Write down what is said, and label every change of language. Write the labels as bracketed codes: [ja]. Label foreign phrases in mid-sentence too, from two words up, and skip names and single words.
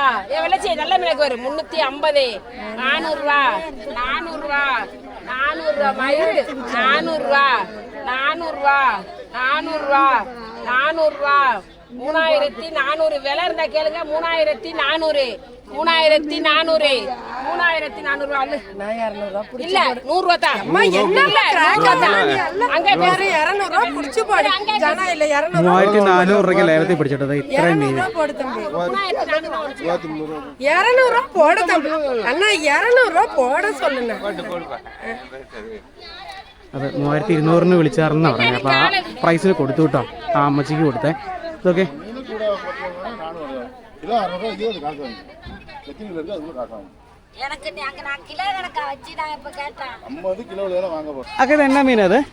[ta] விளைச்சி நல்ல மீனுக்கு வரும். 350, 400 ரூபா, 400 ரூபா, 400 ரூபா மயிறு, 400 ரூபா, 400 ரூபா, 400 ரூபா, 400 ரூபா, 3400. விலை இருந்தா கேளுங்க. 3400, 3400, 3400 ரூபா. இல்ல 100 ரூபா தான். அங்க வேற 200 ரூபா புடிச்சு போடு. ஜனா இல்ல [ml] 3400 രൂപയ്ക്ക് ലേലത്തിൽ പിടിച്ചിട്ടത് ഇത്രയും മീൻ. [ta] 200 ரூபா போட தம்பி. அண்ணா 200 ரூபா போட சொல்லுங்க. [ml] അത് 3200 വിളിച്ചാർന്നാ പറഞ്ഞത്. അപ്പോൾ ആ പ്രൈസിന് കൊടുത്തു കേട്ടോ. ആ അമ്മച്ചിക്ക് കൊടുത്തേ. ഇതൊക്കെ എന്നാ മീനത്?